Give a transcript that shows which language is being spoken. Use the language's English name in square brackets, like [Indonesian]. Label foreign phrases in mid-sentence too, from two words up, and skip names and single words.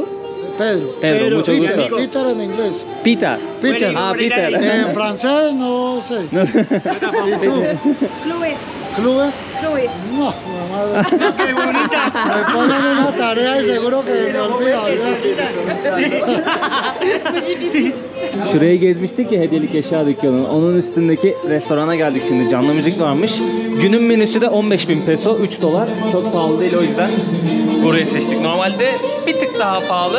[Spanish] Pedro. Pedro, mucho gusto. Peter en inglés. Peter. Peter. Ah, Peter. En francés no sé. ¿Y tú? Chloé. ¿Clube? Chloé. No, mamá. ¡Qué bonita! Me ponen una tarea y seguro que me olvido. [Turkish] Şurayı gezmiştik ya, hediyelik eşya dükkanı. Onun üstündeki restorana geldik şimdi. Canlı müzik varmış. Günün menüsü de 15.000 peso, 3 dolar. Çok pahalı değil, o yüzden burayı seçtik. Normalde bir tık daha pahalı.